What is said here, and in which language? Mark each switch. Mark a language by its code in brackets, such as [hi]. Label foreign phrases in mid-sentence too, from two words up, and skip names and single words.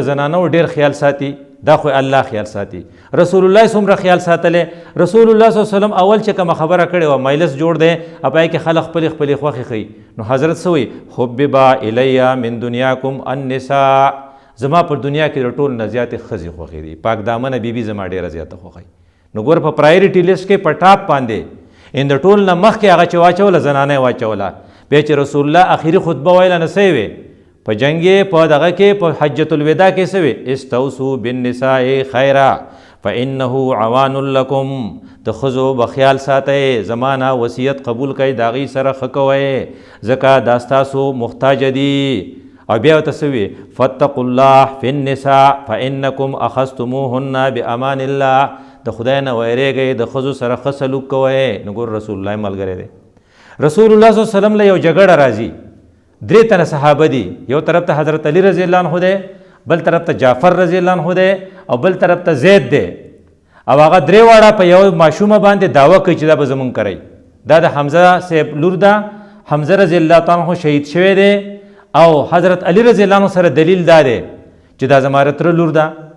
[ps] زنانو ډېر خیال ساتي دا خو الله خیال ساتي رسول الله څومره خیال ساتلی رسول الله [ar] صلی الله علیه وسلم [ps] اول چې کومه خبره کړې وه مجلس جوړ دی او په کې خلک خپلې خپلې خوښې ښیي نو حضرت څه وایي [ar] حببا الی من دنیاکم النساء [ps] زما پر دنیا کې د ټول نه زیاتې ښځې خوښې دي پاک دامنه بیبي زما ډېره زیاته خوښوي نو ګوره په پرایورټي لیسټ کې په ټاپ باندې د ټول نه مخکې هغه چې واچوله زنانه یې واچوله بیا چې رسول الله آخري خطبه ویله نو څه یې وې په جنګ په دغه کې په حجة الوداع کې څه وې [ar] استوصوا بالنساء خیرا فانه عوان لکم [ps] د ښځو به خیال ساتئ زمانه وصیت قبول کوئ د هغې سره ښه کوئ ځکه دا ستاسو محتاجه دي او بیا ورته څه وي [ar] فاتقوا الله فی النساء فانکم اخذتموهن بامان الله [ps] د خدای نه ویریږئ د ښځو سره ښه سلوک کوئ نو ګور رسول الله ملګری دی رسول الله [ar] صلی الله علیه وسلم [ps] له یو جګړه راځي درې تنه صحابه دي یو طرف ته حضرت علی [ar] رضی الله عنه [ps] دی بل طرف ته جعفر [ar] رضی الله عنه [ps] دی او بل طرف ته زید دی او هغه درې واړه په یو ماشومه باندې دعوه کوي چې دا به زمونږ کوئ دا د حمزه صاحب لور ده حمزه [ar] رضی الله تعالی عنه [ps] شهید شوی دی او حضرت علی [ar] رضی الله عنه [ps] سره دلیل دا دی چې دا زما تره لور ده